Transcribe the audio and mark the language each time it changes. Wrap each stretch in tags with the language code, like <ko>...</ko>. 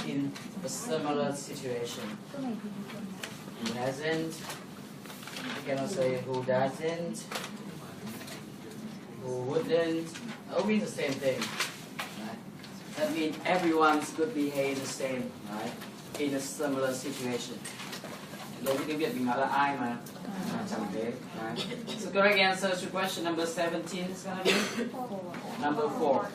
<en>In a similar situation. Who hasn't? You cannot say who doesn't. Who wouldn't? It means the same thing. Right? That means everyone's could behave the same, right? In a similar situation.</en> <vi>Đối với cái việc mình nói là ai mà chẳng thế.</vi> <en>Right. So correct answer to question number 17 is gonna be number 4.</en>